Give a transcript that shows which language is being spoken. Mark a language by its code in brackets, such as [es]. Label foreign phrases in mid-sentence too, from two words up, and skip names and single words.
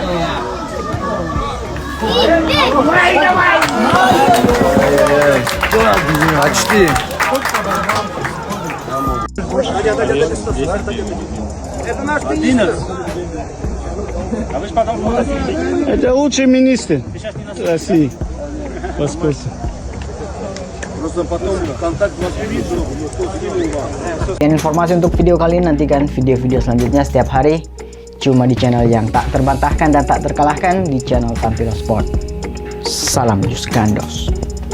[ru] Ай-яй-яй. Почти. Это лучший министр России по спорту. [id] Dan informasi untuk video kali ini, nantikan video-video selanjutnya setiap hari cuma di channel yang tak terbantahkan dan tak terkalahkan, di channel Tampilo Sport. Salam Jus Gandos.